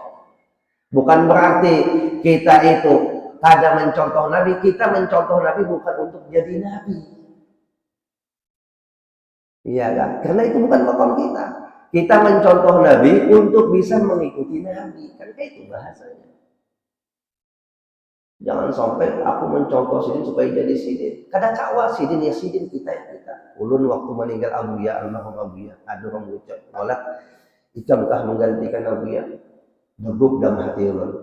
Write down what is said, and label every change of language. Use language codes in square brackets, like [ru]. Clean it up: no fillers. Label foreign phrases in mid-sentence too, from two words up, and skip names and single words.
[id] Bukan berarti kita itu kada mencontoh Nabi, kita mencontoh Nabi bukan untuk jadi Nabi. Iya kan? Karena itu bukan makam kita. Kita mencontoh Nabi untuk bisa mengikuti Nabi. Kan kayak itu bahasanya. Jangan sampai aku mencontoh Sidin supaya jadi Sidin. [bjn] Kadang kawa Sidin ya Sidin kita ya kita. Ulun waktu meninggal Abuya, almarhum Abuya, ada orang mengucap, "Walak, ikam-kah menggantikan Abuya?" Deguk dalam hati ulun.